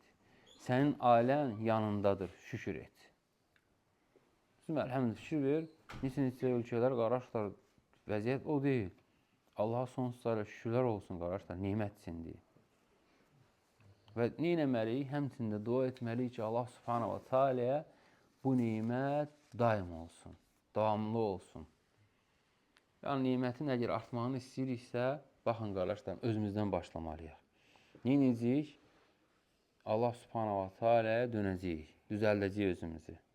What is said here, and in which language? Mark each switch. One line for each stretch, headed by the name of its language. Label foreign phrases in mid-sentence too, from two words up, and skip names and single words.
Azerbaijani: Sənin ailən yanındadır, şükür et. Əlhəmdülillah, fikir ver. Neçə ölkələr, qardaşlar, vəziyyət o deyil. Allaha sonsuz sayıla şükürlər olsun, qardaşlar, nemətsindir. Və nə etməliyik? Həmçində dua etməliyik ki,
Arabic: الله سبحانه وتعالى
Azerbaijani: bu nemət daim olsun, davamlı olsun. Nemətin əgər artmağını istəyiriksə, baxın qardaşlar, özümüzdən başlamalıyıq. Nə edəcəyik?
Arabic: الله سبحانه وتعالى'ya
Azerbaijani: dönəcəyik, düzəldəcəyik özümüzü.